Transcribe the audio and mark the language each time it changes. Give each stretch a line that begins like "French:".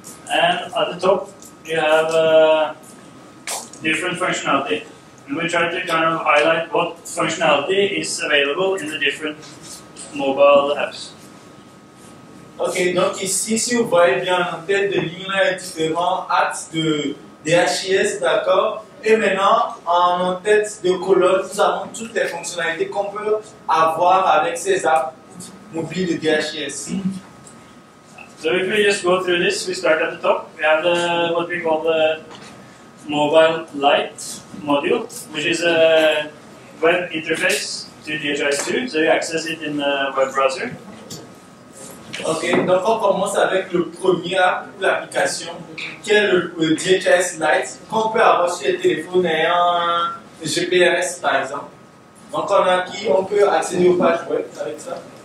English: And at the top you have different functionality. And we try to kind of highlight what functionality is available in the different mobile apps.
French: Ok, donc ici, si vous voyez bien en tête de ligne, là, les différents axes de DHIS, d'accord? Et maintenant, en tête de colonne, nous avons toutes les fonctionnalités qu'on peut avoir avec ces apps mobiles de DHIS.
English: So if we just go through this, we start at the top. We have what we call the Mobile Lite module, which is a web interface to DHIS2, so you access it in the web browser.
French: Ok, donc on commence avec le premier app ou l'application, qui est le DHIS Lite, qu'on peut avoir sur les téléphones ayant un GPS par exemple. Donc on a qui on peut accéder aux pages web avec ça.